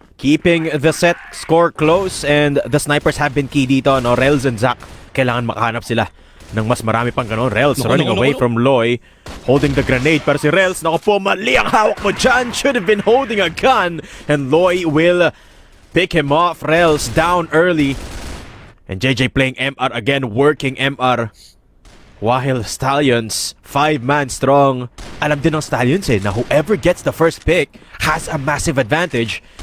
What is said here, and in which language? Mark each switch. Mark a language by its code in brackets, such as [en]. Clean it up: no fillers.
[en] Keeping the set score close, and the snipers have been key [tl] dito. [en] No? [tl] Rels and Zach, kailangan makahanap sila ng mas marami pang ganon. [en] Rels running away from Loy, holding the grenade. [tl] Pero si Rels, naku po, mali ang hawak mo dyan. [en] Should have been holding a gun. And Loy will pick him off. Rels down early. And JJ playing MR again, working MR. While Stallions, 5-man strong. [tl] Alam din ng Stallions na [en] whoever gets the first pick has a massive advantage.